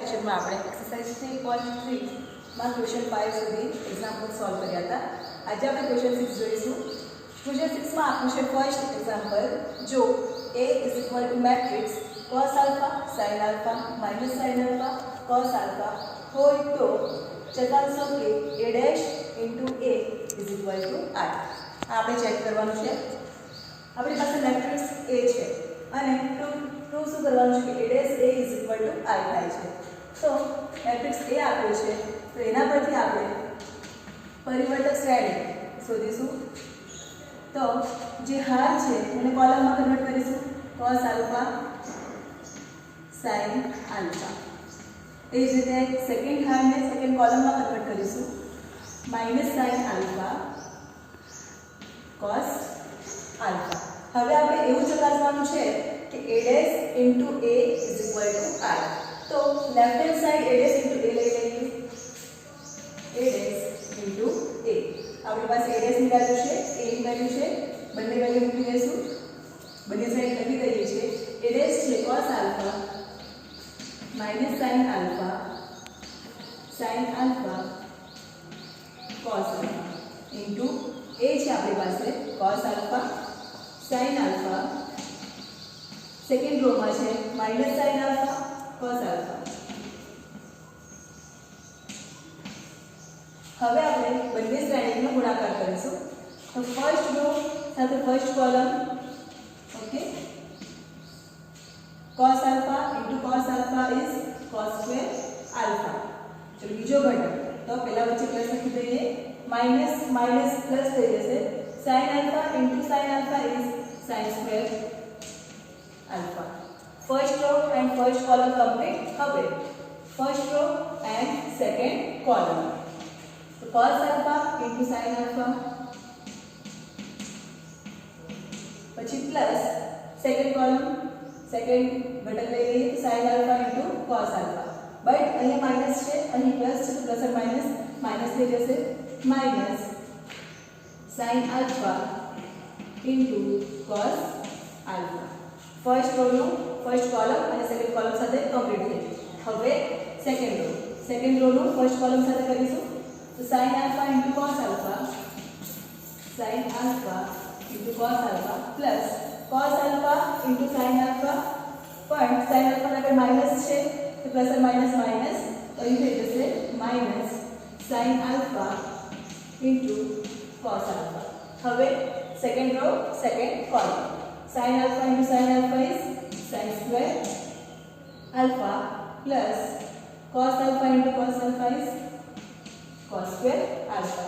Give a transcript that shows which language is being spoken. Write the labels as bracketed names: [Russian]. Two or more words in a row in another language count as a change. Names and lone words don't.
[Gujarati] લેક્ચરમાં આપણે એક્સરસાઇઝ 3.3 માં ક્વેશ્ચન 5 સુધી એક્ઝામ્પલ સોલ્વ કર્યા હતા. આજે આપણે ક્વેશ્ચન 6 જોઈશું. ક્વેશ્ચન 6 માં આપનું છે [English] first example, [Gujarati] જો A મેટ્રિક્સ [English] cos alpha sin alpha minus sin alpha cos alpha [Gujarati] હોય તો ચકાસો કે [English] A dash into A is equal to I. [Gujarati] આપણે ચેક કરવાનું છે. આપણી પાસે મેટ્રિક્સ A છે અને પ્રૂવ શું કરવાનું છે કે [English] A dash A is equal to I [Gujarati] થાય છે. તો મેટ્રિક્સ A આપ્યો છે તો એના પરથી આપણે પરિવર્તક શ્રેણી શોધીશું. તો જે હાર છે એને કોલમમાં કન્વર્ટ કરીશું, [English] cos alpha sin alpha. [Gujarati] એ જ રીતે સેકન્ડ હારને સેકન્ડ કોલમમાં કન્વર્ટ કરીશું, [English] minus sin alpha cos alpha. [Gujarati] હવે આપણે એવું ચકાસવાનું છે કે [English] A dash into A is equal to I. [Gujarati] તો [English] left hand side A dash into A [Gujarati] લઈ લઈએ. [English] A dash into A. [Gujarati] આપણી પાસે [English] A dash [Gujarati] ની વેલ્યુ છે, A ની વેલ્યુ છે, બંને વેલ્યુ મૂકી દઈશું. બંને સાઈડ લખી દઈએ છીએ. [English] A dash [Gujarati] છે [English] cos alpha minus sin alpha cos alpha into A [Gujarati] છે આપણી પાસે [English] cos alpha sin alpha, second row [Gujarati] માં છે [English] minus sin alpha cos alpha. [Gujarati] હવે આપણે બંને શ્રેણીનો ગુણાકાર કરીશું. તો [English] first row [Gujarati] સાથે [English] first column, [Gujarati] ઓકે, [English] cos alpha into cos alpha is cos square alpha. [Gujarati] ચલો બીજો ઘટક, તો પહેલા વચ્ચે પ્લસ લખી દઈએ, [English] minus minus plus [Gujarati] થઈ જશે, [English] sin alpha into sin alpha is sin square alpha. first row and first column complete. [Gujarati] હવે [English] first row and second column, [Gujarati] તો [English] cos alpha into sin alpha, [Gujarati] પછી [English] plus second column, [Gujarati] સેકન્ડ ઘટક લઈ લઈએ, [English] sin alpha into cos alpha. [Gujarati] બટ અહીંયા માઇનસ છે, અહીં પ્લસ છે, તો પ્લસ અને માઇનસ થઈ જશે, [English] minus sin alpha into cos alpha. first row [Gujarati] નું [English] first column [Gujarati] અને [English] second column [Gujarati] સાથે કમ્પ્લીટ થઈ. હવે [English] second row [Gujarati] નું [English] first column [Gujarati] સાથે કરીશું. [English] તો sin alpha into cos alpha plus cos alpha into sin alpha, [Gujarati] પણ sin alpha ના આગળ માઈનસ છે તો પ્લસ અને માઈનસ તો અહીં થઈ જશે [English] minus sin alpha into cos alpha. હવે second row second column, sin alpha into sin alpha is sin square alpha plus cos alpha into cos alpha is cos square alpha.